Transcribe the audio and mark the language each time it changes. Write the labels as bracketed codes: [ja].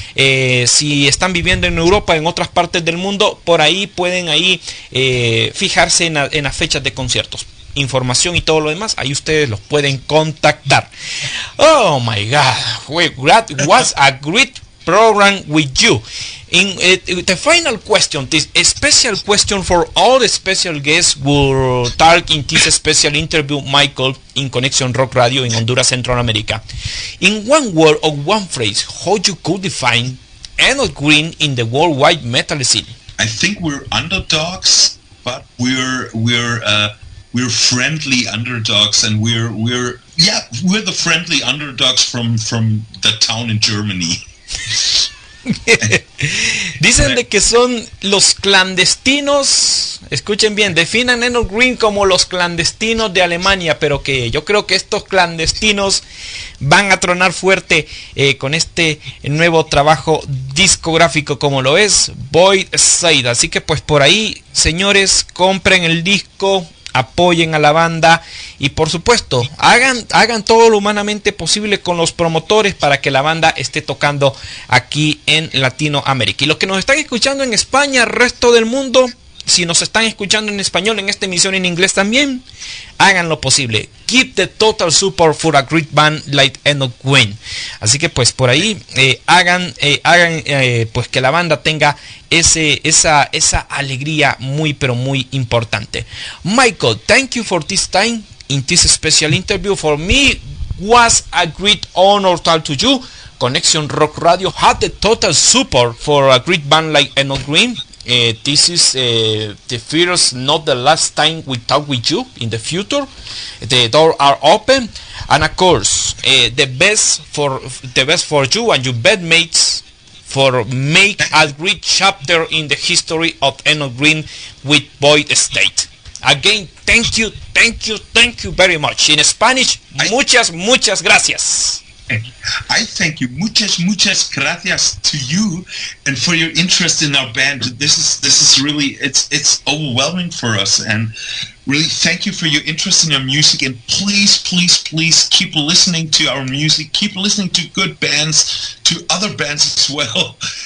[es] Si están viviendo en Europa, en otras partes del mundo, por ahí pueden fijarse en las fechas de conciertos, información y todo lo demás. Ahí ustedes los pueden contactar. [en] Oh my God, that was a great program with you. In the final question, this special question for all the special guests who talk in this special interview, Michael, in Conexión Rock Radio in Honduras, Central America. In one word or one phrase, how you could define Enoch Green in the worldwide metal scene? I think we're underdogs, but we're friendly underdogs, and we're the friendly underdogs from the town in Germany. [es] Dicen de que son los clandestinos. Escuchen bien, definan Enoch Green como los clandestinos de Alemania, pero que yo creo que estos clandestinos van a tronar fuerte con este nuevo trabajo discográfico como lo es Void State. Así que pues por ahí, señores, compren el disco, apoyen a la banda y por supuesto hagan todo lo humanamente posible con los promotores para que la banda esté tocando aquí en Latinoamérica. Y los que nos están escuchando en España, resto del mundo, si nos están escuchando en español en esta emisión en inglés también, hagan lo posible. [en] Give the total support for a great band like Enoch Green. [es] Así que pues por ahí hagan pues que la banda tenga esa alegría muy pero muy importante. [en] Michael, thank you for this time in this special interview. For me was a great honor to talk to you. Conexión Rock Radio had the total support for a great band like Enoch Green. This is the first, not the last time we talk with you. In the future, the doors are open, and of course, the best for you and your bandmates for make a great chapter in the history of Eno Green with Void State. Again, thank you very much. In Spanish, [es] muchas gracias. [en] I thank you. [es] Muchas gracias [en] to you and for your interest in our band. This is really it's overwhelming for us, and really thank you for your interest in our music, and please keep listening to our music, keep listening to good bands, to other bands as well.